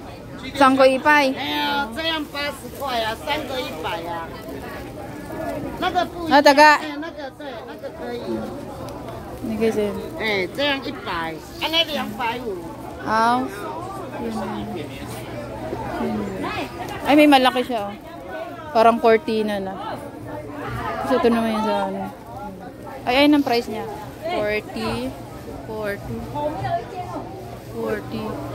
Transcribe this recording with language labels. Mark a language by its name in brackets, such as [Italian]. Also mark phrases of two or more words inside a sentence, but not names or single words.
[Chinese] 3 個100。哎呀，这样80块啊，3个100啊。那个不一啊，样。大概。哎，那个对，那个可以。那个是。哎，这样100，那250。 [Filipino] Aw. Ay, may malaki siya. Oh. Parang cortina na. Kasi ito naman yung sa ano. Ay, ayun ang price niya. 40. 40.